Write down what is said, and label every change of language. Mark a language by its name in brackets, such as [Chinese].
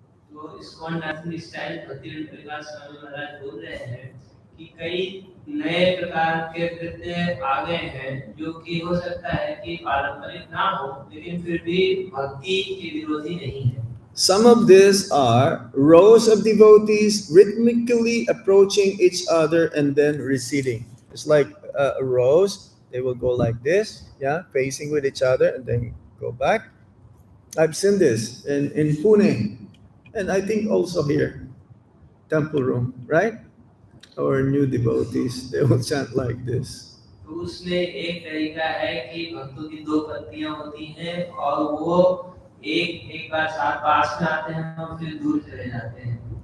[Hindi] तो ISKCON dancing style Bhaktivedanta प्रकाश स्वामी महाराज बोल रहे हैं कि कई नए प्रकार के नृत्य आ गए हैं जो कि हो सकता है कि पारंपरिक ना हो लेकिन फिर भी भक्ति के विरोधी नहीं है। [English] Some of these are rows of devotees rhythmically approaching each other and then receding. It's like rows, they will go like this, yeah, facing with each other and then go back. I've seen this in Pune, and I think also here, temple room, right? Our new devotees, they will chant like this. [Hindi] तो उसमें एक तरीका है कि भक्तों की दो पंक्तियां होती हैं और वो एक बार साथ पास में आते हैं और फिर दूर चले जाते हैं।